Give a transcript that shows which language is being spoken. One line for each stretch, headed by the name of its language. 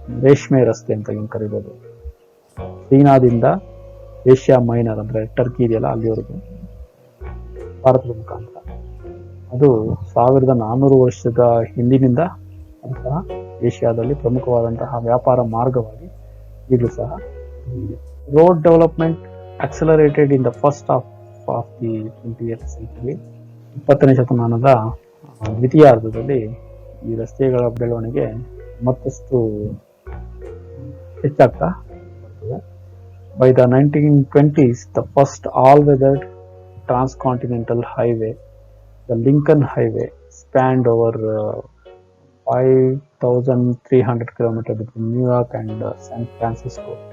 Kannada: ರೇಷ್ಮೆ ರಸ್ತೆ ಅಂತ ಏನು ಕರಿಬೋದು. ಚೀನಾದಿಂದ ಏಷ್ಯಾ ಮೈನರ್ ಅಂದ್ರೆ ಟರ್ಕಿ ಇದೆಯಲ್ಲ ಅಲ್ಲಿವರೆಗೂ ಭಾರತದ ಮುಖಾಂತರ, ಅದು 1400 ವರ್ಷದ ಹಿಂದಿನಿಂದ ಅಂತಹ ಏಷ್ಯಾದಲ್ಲಿ ಪ್ರಮುಖವಾದಂತಹ ವ್ಯಾಪಾರ ಮಾರ್ಗವಾಗಿ ಈಗಲೂ ಸಹ ಇದೆ.
English: Road development accelerated in the first half of the 20th century.
Kannada: 20ನೇ ಶತಮಾನದ ದ್ವಿತೀಯಾರ್ಧದಲ್ಲಿ ಈ ರಸ್ತೆಗಳ ಬೆಳವಣಿಗೆ ಮತ್ತಷ್ಟು ಹೆಚ್ಚಾಗ್ತಾ ಬರ್ತದೆ.
English: By the 1920s, the first all-weather transcontinental highway, the Lincoln Highway, spanned over 5,300 kilometers between New York and San Francisco.